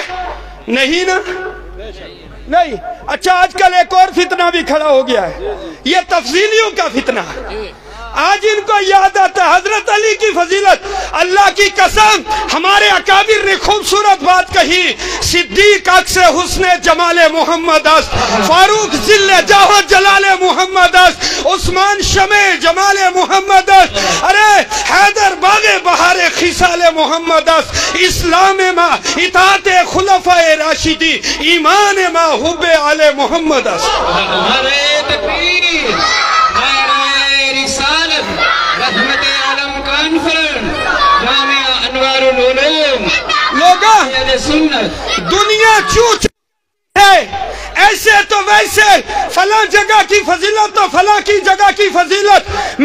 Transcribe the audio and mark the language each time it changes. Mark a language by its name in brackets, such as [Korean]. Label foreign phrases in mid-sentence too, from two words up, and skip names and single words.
[Urdu] نہیں نا، نہیں۔ اچھا آج کل ایک اور فتنہ بھی کھڑا ہو گیا ہے، یہ تفضیلیوں کا فتنہ ہے۔ آج ان کو یاد آتا ہے حضرت علی کی فضیلت، اللہ کی قسم ہمارے اکابر نے خوبصورت بات کہی، [Persian] صدیق عکس حسن جمال محمد است، فاروق ذل جاہ جلال محمد است، عثمان شمع جمال محمد است، ارے حیدر باغ بہار خصال محمد است، اسلام ما اطاعت خلفاء راشدی، ایمان ما حب آل محمد است۔ [Urdu] نعرہ تکبیر، نعرہ رسالت، رحمت عالم کانفرنس، جامعہ انوار العلوم، لوگا اہل سنت۔ دنیا چوچ ہے، ایسے تو ویسے، فلاں جگہ کی فضیلت تو فلاں کی جگہ کی فضیلت۔